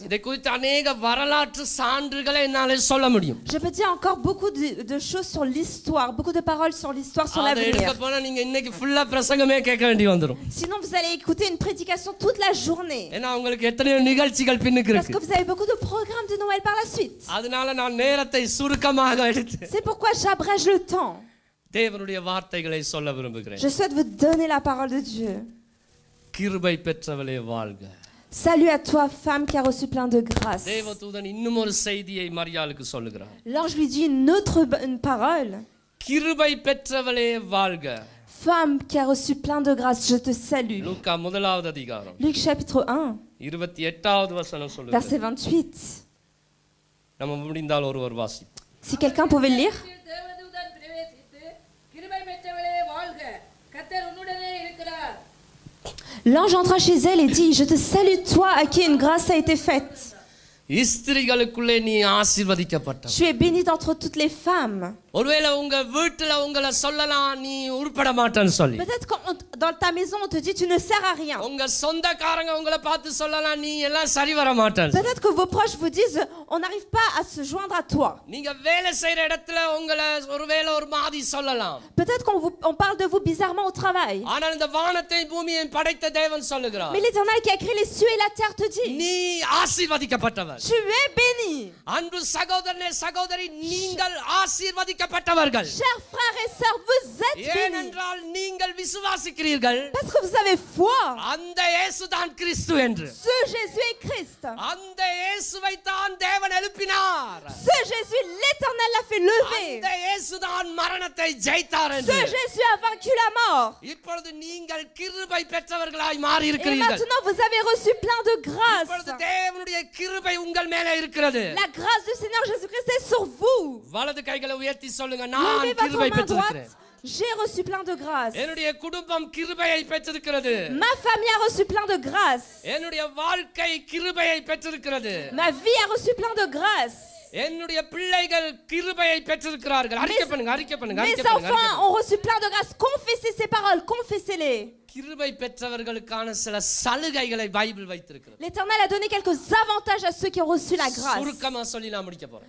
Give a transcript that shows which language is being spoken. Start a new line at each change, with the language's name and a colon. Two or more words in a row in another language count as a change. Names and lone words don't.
Tamil: இதை குறித்து அநேக வரலாற்று சான்றுகளை என்னால சொல்ல முடியும்.
French: Je peux dire encore beaucoup de choses sur l'histoire, beaucoup de paroles sur l'histoire, sur
Tamil: அதை
French: l'avenir.
Tamil: எடுக்க போனா நீங்க இன்னைக்கு ஃபுல்லா பிரசங்கமே கேட்க வேண்டி வந்துரும்.
French: Sinon, vous allez écouter une prédication toute la journée.
Tamil: ஏன்னா உங்களுக்கு எத்தனையோ நிகழ்ச்சிகள் பின்னுக்கு
French: Parce que
Tamil: இருக்கு.
French: vous avez beaucoup de programmes de Noël par la suite.
Tamil: அதனால நான் நேரத்தை சுருக்கமாக எடுத்து
French: C'est pourquoi j'abrège le temps.
Tamil: தேவனுடைய வார்த்தைகளை சொல்ல விரும்புகிறேன்.
French: Je souhaite vous donner la parole de Dieu.
Tamil: கிருபை பெற்றவளே வாழ்க.
French: Salut à toi, femme qui a reçu plein de grâce.
Tamil: தேவதூதன் இன்னும் ஒரு செய்தியை மரியாளுக்கு சொல்லுகிறார்.
French: L'ange lui dit une autre une parole.
Tamil: கிருபை பெற்றவளே வாழ்க.
French: Femme qui a reçu plein de grâce, je te salue.
Tamil: லூக்கா முதலாவது அதிகாரம்
French: Luc chapitre 1,
Tamil: 28வது வசனம் சொல்லுது.
French: verset 28.
Tamil: நம்ம முடிந்தால் ஒருவர் வாசி.
French: Si quelqu'un pouvait le lire.
Tamil: தேவதூதன் பிரவேசித்து கிருபை பெற்றவளே வாழ்க கர்த்தர் உன்னுடனே இருக்கிறார்.
French: L'ange entra chez elle et dit, je te salue toi à qui une grâce a été faite.
Tamil: ஸ்திரீகளுக்குள்ளே நீ ஆசீர்வதிக்கப்பட்ட.
French: Tu es bénie d'entre toutes les femmes.
Tamil: ஒருவேளை உங்க வீட்டுல உங்களை சொல்லலாம் நீ உருப்பட மாட்டேன்னு சொல்லி.
French: Peut-être quand dans ta maison on te dit tu ne sers à rien.
Tamil: உங்க சொந்தக்காரங்க உங்களை பார்த்து சொல்லலாம் நீ எல்லாம் சரி வர மாட்டேன்னு.
French: Peut-être que vos proches vous disent on n'arrive pas à se joindre à toi.
Tamil: நீங்க வேலை செய்யற இடத்துல உங்களை ஒருவேளை ஒரு மாதிரி சொல்லலாம்.
French: Peut-être qu'on parle de vous bizarrement au travail.
Tamil: ஆனால் இந்த வானத்தை பூமியை படைத்த தேவன் சொல்லுகிறார்.
French: Mais l'Éternel qui a créé les cieux et la terre te dit
Tamil: நீ ஆசீர்வதிக்கப்பட்டவர்.
French: tu es béni.
Tamil: அன்பு சகோதரனே சகோதரி நீங்கள் ஆசீர்வதிக்கப்பட்டவர்கள்.
French: Chers frères et sœurs, vous êtes bénis.
Tamil: ஏனென்றால் நீங்கள் விசுவாசிக்கிறீர்கள்.
French: Parce que vous avez foi.
Tamil: அந்த இயேசுதான் கிறிஸ்து என்று.
French: Ce Jésus est Christ.
Tamil: அந்த இயேசுவை தான் தேவன் எழுப்பினார்.
French: Ce Jésus, l'Éternel l'a fait lever.
Tamil: அந்த இயேசுதான் மரணத்தை ஜெயித்தார்
French: Ce
Tamil: என்று.
French: Jésus a vaincu la mort.
Tamil: இப்பொழுது நீங்கள் கிருபை பெற்றவர்களாய் மாறி
French: Et
Tamil: இருக்கிறீர்கள்.
French: maintenant vous avez reçu plein de grâce.
Tamil: இப்பொழுது தேவனுடைய கிருபை உங்கள் மேலே இருக்கிறது.
French: La grâce du Seigneur Jésus-Christ est sur vous.
Tamil: வலது கைகளை உயர்த்தி சொல்லுங்க நான்
French: Levez votre
Tamil: கிருபை
French: main
Tamil: பெற்றிருக்கிறேன்.
French: droite. J'ai reçu plein de grâce.
Tamil: என்னுடைய குடும்பம் கிருபையை பெற்றிருக்கிறது.
French: Ma famille a reçu plein de grâce.
Tamil: என்னுடைய வாழ்க்கை கிருபையை பெற்றிருக்கிறது.
French: Ma vie a reçu plein de grâce.
Tamil: என்னுடைய பிள்ளைகள் கிருபையை பெற்றிருக்கிறார்கள். அறிக்கை பண்ணுங்க அறிக்கை பண்ணுங்க
French: Mes
Tamil: அறிக்கை பண்ணுங்க.
French: enfants ont reçu plein de grâce. Confessez ces paroles, confessez-les.
Tamil: கிருபை பெற்றவர்களுக்கான சில சலுகைகளை பைபிள் வைத்திருக்கிறது.
French: L'Éternel a donné quelques avantages à ceux qui ont reçu la grâce.
Tamil: சுருக்கமா சொல்லி நான் முடிக்க போறேன்.